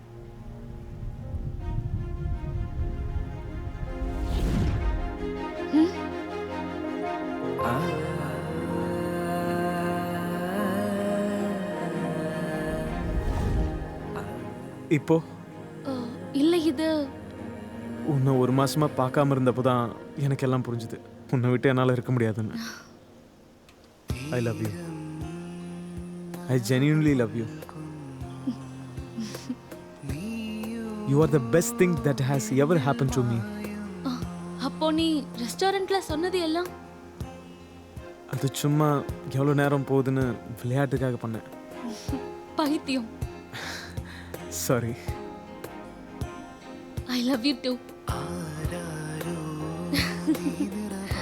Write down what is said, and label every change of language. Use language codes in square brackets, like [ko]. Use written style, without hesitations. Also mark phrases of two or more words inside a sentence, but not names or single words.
[ta] இப்போ இல்ல, இது உன்னை 1 மாசமா பார்க்காம இருந்தப்போ தான் எனக்கு எல்லாம் புரிஞ்சுது. உன்னை விட்டு என்னால் இருக்க முடியாதுன்னு. [en] I love you. I genuinely love you. You are the best thing that has ever happened to me. [ta] அப்போ நீ ரெஸ்டாரண்ட்ல சொன்னது எல்லாம் அது சும்மா எவ்வளோ நேரம் போகுதுன்னு விளையாட்டுக்காக பண்ணேன். பைத்தியம். சாரி. [en] I love you too. [ml] ആരാരോ നീ നിറവാ